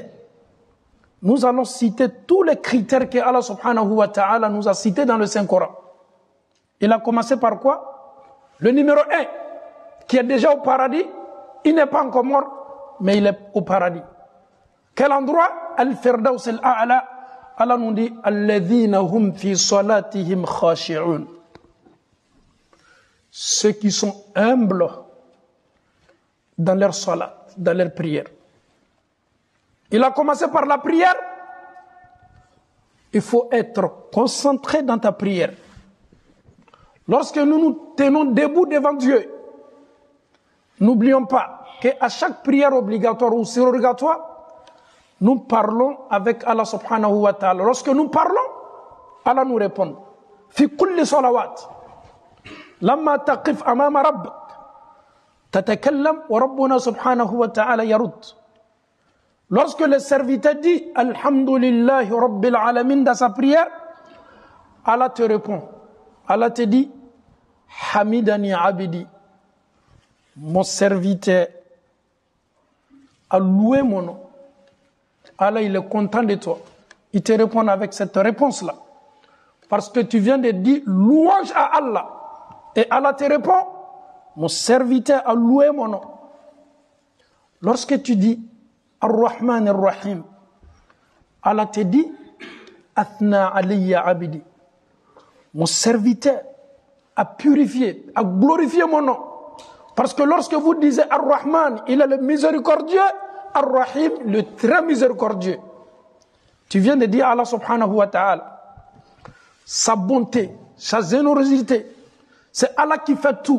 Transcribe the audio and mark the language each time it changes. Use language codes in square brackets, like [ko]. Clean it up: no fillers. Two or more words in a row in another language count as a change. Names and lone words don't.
[fr] Nous allons citer tous les critères que Allah [ar] سبحانه وتعالى [fr] nous a cités dans le Saint-Coran. Il a commencé par quoi? Le numéro 1, qui est déjà au paradis, il n'est pas encore mort, mais il est au paradis. Quel endroit? [ar] الفردوس الأعلى. [fr] Allah nous dit, [ar] الذين هم في صلاتهم خاشعون. [fr] Ceux qui sont humbles dans leur salat, dans leur prière. Il a commencé par la prière. Il faut être concentré dans ta prière. Lorsque nous nous tenons debout devant Dieu, n'oublions pas qu'à chaque prière obligatoire ou surrogatoire, nous parlons avec Allah [ar] سبحانه وتعالى. [fr] Lorsque nous parlons, Allah nous répond. [ar] في كل الصلوات. لما تقف أمام ربك. تتكلم وربنا سبحانه وتعالى يرد. [fr] Lorsque le serviteur dit [ar] الحمد لله رب العالمين [fr] dans sa prière, Allah te répond. Allah te dit [ar] حمدني عبدي. [fr] Mon serviteur a loué mon nom. Allah, il est content de toi. Il te répond avec cette réponse-là. Parce que tu viens de dire louange à Allah. Et Allah te répond, mon serviteur a loué mon nom. Lorsque tu dis [ar] الرحمن الرحيم, [fr] Allah te dit [ar] أثنى علي عبدي. [fr] Mon serviteur a purifié, a glorifié mon nom. Parce que lorsque vous disiez Ar-Rahman, il est le miséricordieux, Ar-Rahim, le très miséricordieux. Tu viens de dire à Allah [ar] سبحانه وتعالى, [fr] sa bonté, sa générosité, c'est Allah qui fait tout.